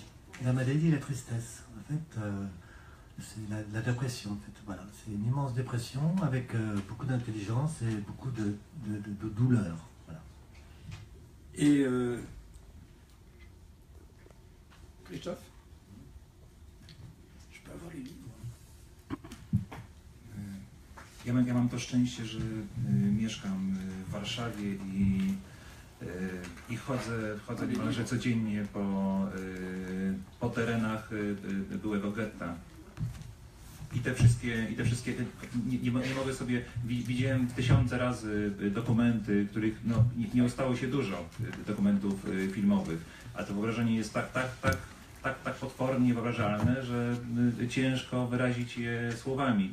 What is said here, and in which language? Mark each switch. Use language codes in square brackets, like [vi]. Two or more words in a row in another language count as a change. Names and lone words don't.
[fr] La maladie et la tristesse. En fait, c'est la dépression. En fait. Voilà. C'est une immense dépression avec beaucoup d'intelligence et beaucoup de douleur. Voilà. Et Krzysztof? Je peux avoir les livres? [pl] Ja mam to szczęście, że mieszkam w Warszawie i chodzę niemalże codziennie po terenach byłego getta. I te wszystkie nie mogę sobie, widziałem tysiące razy dokumenty, których no, nie ustało się dużo, dokumentów filmowych, a to wyobrażenie jest tak potwornie wyobrażalne, że ciężko wyrazić je słowami.